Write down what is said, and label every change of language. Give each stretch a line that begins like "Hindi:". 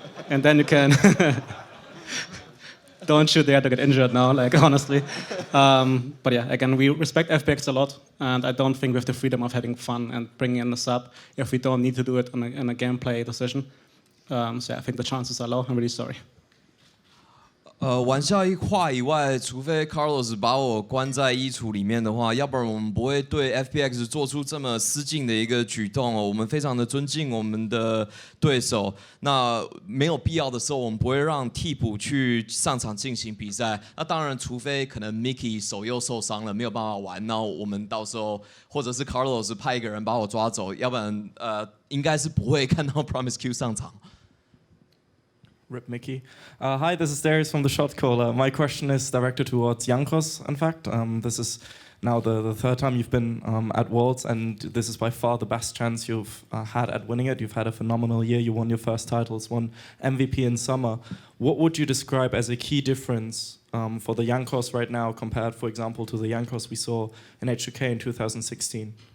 English: And then you can don't you dare to get injured now, honestly. But yeah, again, we respect FPX a lot, and I don't think we have the freedom of having fun and bringing in the sub if we don't need to do it in a gameplay decision. So yeah, I think the chances are low. I'm really sorry.
Chinese: 玩笑话以外，除非 Carlos 把我关在衣橱里面的话，要不然我们不会对 FPX 做出这么私进的一个举动哦。我们非常的尊敬我们的对手，那没有必要的时候，我们不会让替补去上场进行比赛。那当然，除非可能 Mickey 手又受伤了，没有办法玩，那我们到时候或者是 Carlos 派一个人把我抓走，要不然应该是不会看到 Promiscu 上场。
English: Rip Mickey. Hi, this is Darius from the Shot Caller. My question is directed towards Jankos, in fact. This is now the third time you've been at Worlds, and this is by far the best chance you've had at winning it. You've had a phenomenal year. You won your first titles, won MVP in summer. What would you describe as a key difference for the Jankos right now compared, for example, to the Jankos we saw in HUK in 2016?